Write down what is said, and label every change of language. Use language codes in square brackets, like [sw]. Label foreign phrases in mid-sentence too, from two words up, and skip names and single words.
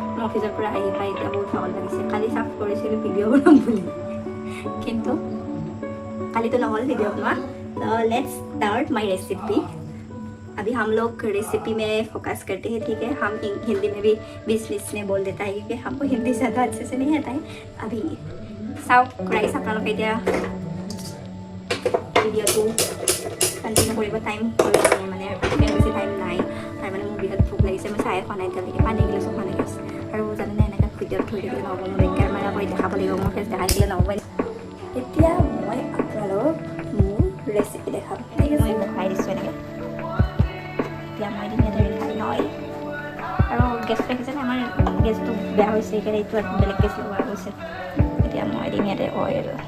[as] অফিচৰ পৰা আহি পাই এতিয়া বহুত ভাগৰ লাগিছে কালি চাফ কৰিছিলোঁ ভিডিঅ' বনাম বুলি কিন্তু কালি तो নহ'ল ভিডিঅ' বনোৱা [en] let's start my recipe [hi] अभी हम लोग रेसिपी में फोकस करते हैं ठीक है हम हिंदी में भी बीच बीच में बोल देता है क्योंकि हमको हिंदी ज़्यादा अच्छे से नहीं आता है अभी साउथ राइस अपना लोग क्या वीडियो तो कंटिन्यू [as] কৰিব টাইম মানে বেছি টাইম নাই আৰু মানে মোৰ বিৰাট ভোক লাগিছে মই চাহে খোৱা নাই এতিয়ালৈকে পানী গিলাচো খোৱা নাই গেছ আৰু জানেনে এনেকৈ ভিডিঅ'ত থৈ থাকিলে নহ'ব মোৰ কেমেৰা কৰি দেখাব লাগিব মোৰ ফেচ দেখাই দিলে নহ'ব এতিয়া মই আপোনালোকক মোৰ ৰেচিপি দেখাম ঠিক আছে মই দেখাই দিছোঁ এনেকৈ এতিয়া মই দিম ইয়াতে [en] refine oil [as] আৰু গেছ ৰাখিছে আমাৰ গেছটো বেয়া হৈছে সেইকাৰণে এইটো বেলেগ গেছ লগোৱা গৈছে এতিয়া মই দিম ইয়াতে অইল